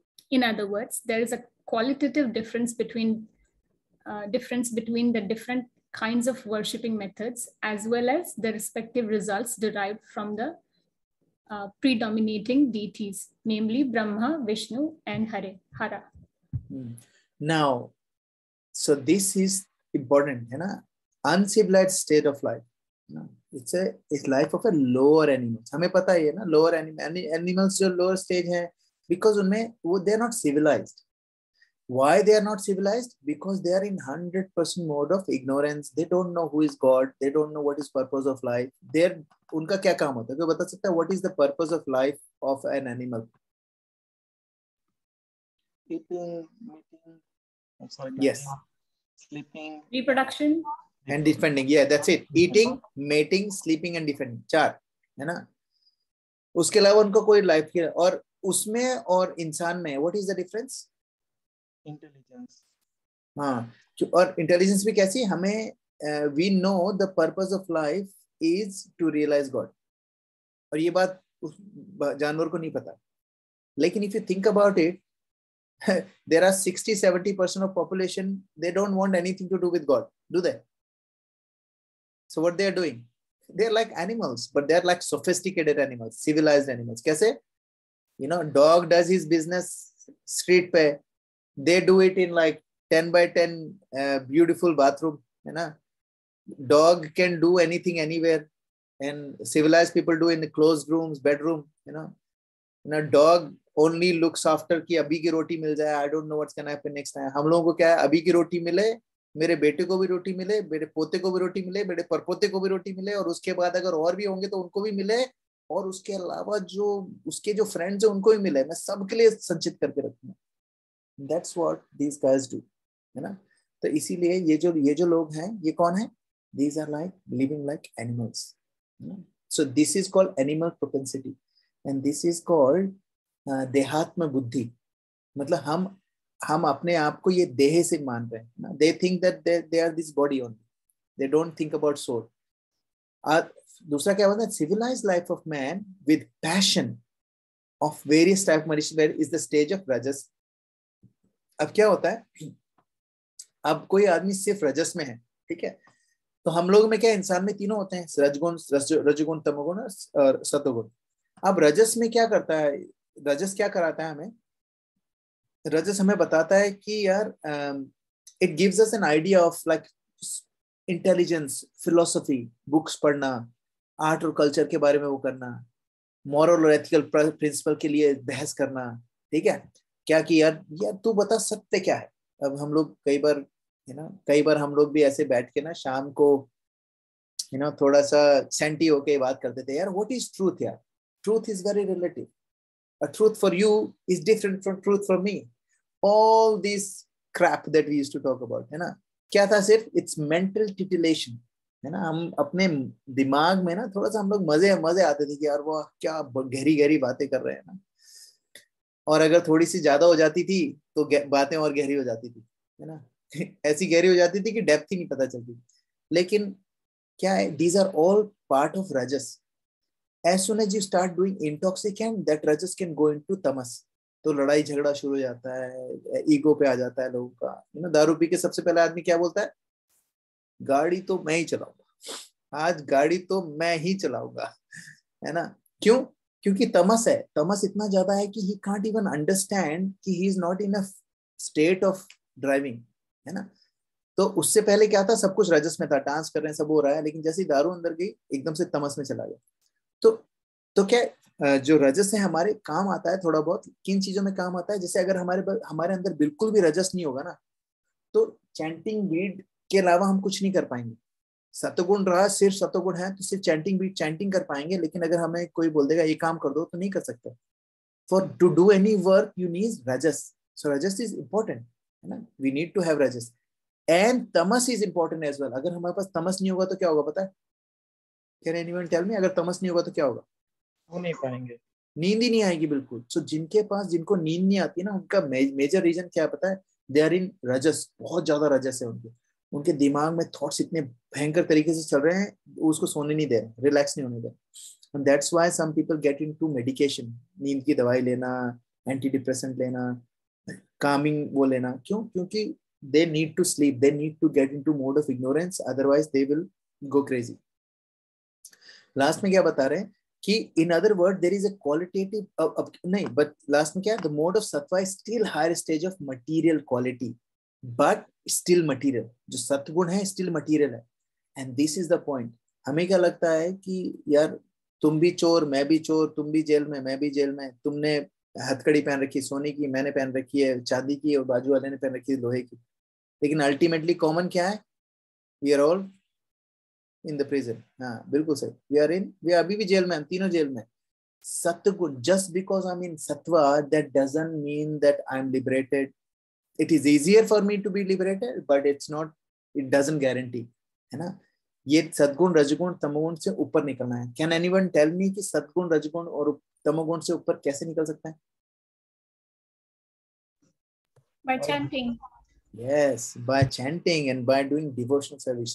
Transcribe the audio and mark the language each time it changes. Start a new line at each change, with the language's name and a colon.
English: In other words, there is a qualitative difference between the different kinds of worshipping methods, as well as the respective results derived from the predominating deities, namely Brahma, Vishnu, and Hara. Now, so this is important,
Hindi: है ना,
English: uncivilized state of life. it's life of a lower animals.
Hindi: हमें पता ही है ना,
English: lower animals
Hindi: जो
English: lower stage
Hindi: है,
English: because
Hindi: उनमें वो
English: they are not civilized. Why they are not civilized? Because they are in 100% mode of ignorance. They don't know who is God. They don't know what is purpose of life.
Hindi: उनका क्या काम होता है? कोई बता सकता है
English: what is the purpose of life of an animal? Eating, mating, I'm sorry, Yes. sleeping, reproduction and defending. Yeah, that's it. Eating, mating, sleeping and defending.
Hindi: 4 है ना? उसके अलावा उनको कोई लाइफ की, और उसमें और इंसान में
English: what is the difference?
Hindi: Intelligence. हाँ, और इंटेलिजेंस भी कैसी, हमें
English: we know the purpose of life is to realize God.
Hindi: और ये बात उस जानवर को नहीं पता. लेकिन
English: if you think about it, there are 60-70% of population, they don't want anything to do with God, do they? So what they are doing, they're like animals, but they're like sophisticated animals, civilized animals.
Hindi: कैसे?
English: You know, dog does his business street
Hindi: पे,
English: they do it in like 10 by 10 beautiful bathroom,
Hindi: है ना?
English: Dog can do anything anywhere, and civilized people do in the closed rooms, bedroom, you know. Dog only looks after
Hindi: कि अभी की रोटी मिल जाए.
English: I don't know what's gonna happen next time.
Hindi: हम लोगों को क्या है, अभी की रोटी मिले, मेरे बेटे को भी रोटी मिले, मेरे पोते को भी रोटी मिले, मेरे परपोते को भी रोटी मिले, और उसके बाद अगर और भी होंगे तो उनको भी मिले, और उसके अलावा जो उसके जो फ्रेंड्स हैं उनको भी मिले. मैं सबके लिए संचित करके रखूंगा.
English: That's what these guys do,
Hindi: है ना? तो इसीलिए ये जो लोग हैं, ये कौन है?
English: These are like living like animals. So this is called animal propensity, and this is called dehatma buddhi.
Hindi: मतलब हम अपने आप को ये देह से मान रहे हैं ना.
English: They think that they are this body only. They don't think about soul.
Hindi: दूसरा क्या होता है?
English: Civilized life of man with passion of various type of material is the stage of rajas.
Hindi: अब क्या होता है, अब कोई आदमी सिर्फ रजस में है, ठीक है, तो हम लोग में क्या, इंसान में तीनों होते हैं, रजगुण, तमोगुण और सतोगुण. अब रजस में क्या करता है, रजस क्या कराता है हमें? रजस हमें बताता है कि यार
English: it gives us an idea of like intelligence,
Hindi: philosophy, books पढ़ना, आर्ट और कल्चर के बारे में वो करना, मॉरल और एथिकल प्रिंसिपल के लिए बहस करना, ठीक है, क्या कि यार तू बता सत्य क्या है. अब हम लोग कई बार हम लोग भी ऐसे बैठ के ना शाम को थोड़ा सा सेंटी होके बात करते थे, यार
English: what is truth
Hindi: यार.
English: Truth is very relative. A truth for you is different from truth for me. All this crap that we used to talk about,
Hindi: है ना, क्या था? सिर्फ
English: it's mental titillation,
Hindi: है ना. हम अपने दिमाग में ना थोड़ा सा हम लोग मजे आते थे कि यार वो क्या गहरी बातें कर रहे हैं ना. और अगर थोड़ी सी ज्यादा हो जाती थी तो बातें और गहरी हो जाती थी, है ना. ऐसी गहरी हो जाती थी कि डेप्थ ही नहीं पता चलती. लेकिन क्या है,
English: these are all part of rajas. As soon as you start doing intoxicant, that rajas can go into tamas.
Hindi: तो लड़ाई झगड़ा शुरू हो जाता है, ईगो पे आ जाता है लोगों का. दारू पी के सबसे पहले आदमी क्या बोलता है? गाड़ी तो मैं ही चलाऊंगा, आज गाड़ी तो मैं ही चलाऊंगा, है ना. क्यों? क्योंकि तमस है. तमस इतना ज्यादा है कि
English: he can't even understand कि he is not in a state of driving,
Hindi: है ना. तो उससे पहले क्या था? सब कुछ रजस में था, डांस कर रहे हैं, सब हो रहा है, लेकिन जैसे दारू अंदर गई एकदम से तमस में चला गया. तो क्या जो रजस है हमारे काम आता है थोड़ा बहुत. किन चीजों में काम आता है? जैसे अगर हमारे अंदर बिल्कुल भी रजस नहीं होगा ना, तो चैंटिंग बीट के अलावा हम कुछ नहीं कर पाएंगे. सतोगुण रहा, सिर्फ सतोगुण है तो सिर्फ चैंटिंग कर पाएंगे, लेकिन अगर हमें कोई बोल देगा ये काम कर दो तो नहीं कर सकते.
English: For to do any work you need rajas. So rajas is important,
Hindi: है ना.
English: We need to have rajas. And tamas is important as well.
Hindi: अगर हमारे पास तमस नहीं होगा तो क्या होगा पता है?
English: Can anyone tell me?
Hindi: अगर तमस नहीं होगा तो क्या होगा? वो नहीं पाएंगे, नींद ही नहीं आएगी बिल्कुल. सो जिनको नींद नहीं आती ना, उनका मेजर रीजन क्या पता है?
English: They are in rajas.
Hindi: बहुत ज्यादा रजस है उनके दिमाग में. थॉट्स इतने भयंकर तरीके से चल रहे हैं, उसको सोने नहीं दे रहे, रिलैक्स नहीं होने दे.
English: And that's why some people get into medication.
Hindi: नींद की दवाई लेना, एंटी डिप्रेसेंट लेना, कामिंग वो लेना. क्यों? क्योंकि
English: they need to sleep, they need to get into mode of ignorance, otherwise they will go crazy.
Hindi: Last में क्या बता रहे हैं कि
English: in other word there is a qualitative
Hindi: नहीं,
English: but
Hindi: लास्ट में क्या है?
English: The mode of sattva is still higher stage of material quality, but still material.
Hindi: जो सत्गुण है
English: still material है. And this is the point.
Hindi: हमें क्या लगता है कि यार तुम भी चोर, मैं भी चोर, तुम भी जेल में, मैं भी जेल में, तुमने हथकड़ी पहन रखी सोने की, मैंने पहन रखी है चांदी की, और बाजू वाले ने पहन रखी है लोहे की, लेकिन अल्टीमेटली कॉमन क्या है?
English: We are all in the prison.
Hindi: हाँ बिल्कुल सही,
English: we are
Hindi: अभी भी जेल में, हम तीनों जेल में।
English: सत्गुण, just because I am in sattva, that doesn't mean that I am liberated. It is easier for me to be liberated, but it's not, it doesn't guarantee,
Hindi: है ना। ये सद्गुण रजगुण तमोगुण से ऊपर निकलना है।
English: can anyone tell me
Hindi: कि सद्गुण रजगुण और तमोगुण से ऊपर कैसे निकल सकता है?
English: By chanting. Yes, by chanting and by doing devotional service.